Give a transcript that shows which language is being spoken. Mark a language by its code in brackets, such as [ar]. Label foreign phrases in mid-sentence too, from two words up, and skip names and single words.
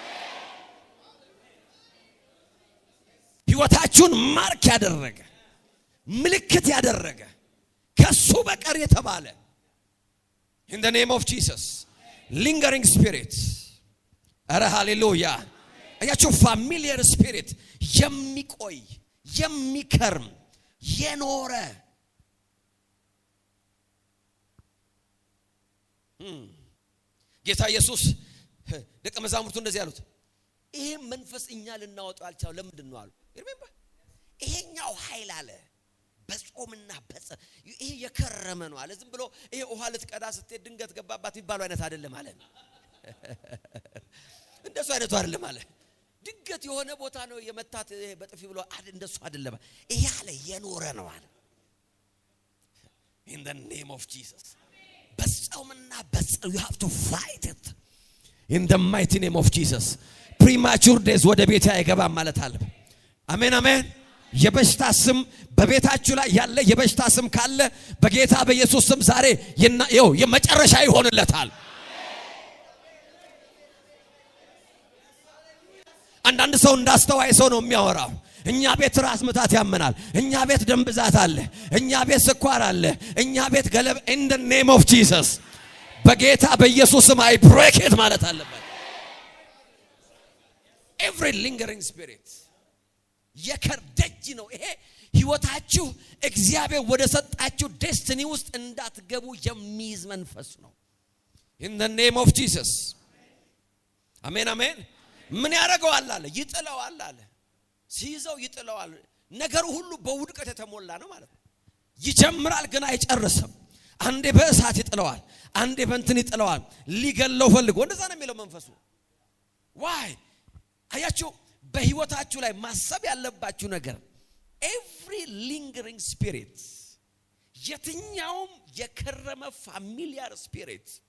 [am] ህይወታችሁን ማርክ ያደረገ ምልክት ያደረገ ከሱ በቀር የተባለ [en] in the name of Jesus lingering spirit [am] አረ ሃሌሉያ። አያችሁ [en] familiar spirit [am] የሚቆይ የሚከርም የኖረ ጌታ ኢየሱስ ደቀ መዛሙርቱ እንደዚህ ያሉት ይሄ መንፈስ እኛ ልናወጣው አልቻለው ለምንድን ነው አሉ። remember ይሄኛው ኃይል አለ በጾምና ይሄ የከረመ ነው አለ። ዝም ብሎ ይሄ ውሃ ልትቀዳ ስትሄድ ድንገት ገባባት ይባለው አይነት አይደለም አለ። እንደሱ አይነቱ አይደለም አለ። ድንገት የሆነ ቦታ ነው የመታት በጥፊ ብሎ እንደሱ አይደለም። ይሄ አለ የኖረ ነው አለ [en] in the name of Jesus። [am] በጾምና [en] you have to fight it in the mighty name of Jesus። premature days [am] ወደ ቤት አይገባም ማለት አለ። አሜን አሜን። የበሽታ ስም በቤታችሁ ላይ ያለ የበሽታ ስም ካለ በጌታ በኢየሱስ ስም ዛሬ የመጨረሻ ይሆንለታል። አንዳንድ ሰው እንዳስተዋይ ሰው ነው የሚያወራው። እኛ ቤት ራስ ምታት ያመናል፣ እኛ ቤት ደም ብዛት አለ፣ እኛ ቤት ስኳር አለ፣ እኛ ቤት ገለብ [en] in the name of Jesus [am] በጌታ በኢየሱስ ስም [en] I break it [am] ማለት አለበት። [en] every lingering spirit [am] የከርደጅ ነው ይሄ ህይወታችሁ እግዚአብሔር ወደ ሰጣችሁ ዴስቲኒ ውስጥ እንዳትገቡ የሚይዝ መንፈስ ነው [en] in the name of Jesus። [am] አሜን አሜን። ምን ያደርገዋል አለ? ይጥለዋል አለ። ሲይዘው ይጥለዋል። ነገሩ ሁሉ በውድቀት የተሞላ ነው ማለት ነው። ይጀምራል ግን አይጨርስም። አንዴ በእሳት ይጥለዋል፣ አንዴ በእንትን ይጥለዋል። ሊገለው ፈልጎ እንደዛ ነው የሚለው መንፈሱ። ዋይ አያችሁ፣ በህይወታችሁ ላይ ማሰብ ያለባችሁ ነገር [en] every lingering spirit፣ [am] የትኛውም የከረመ [en] familiar spirit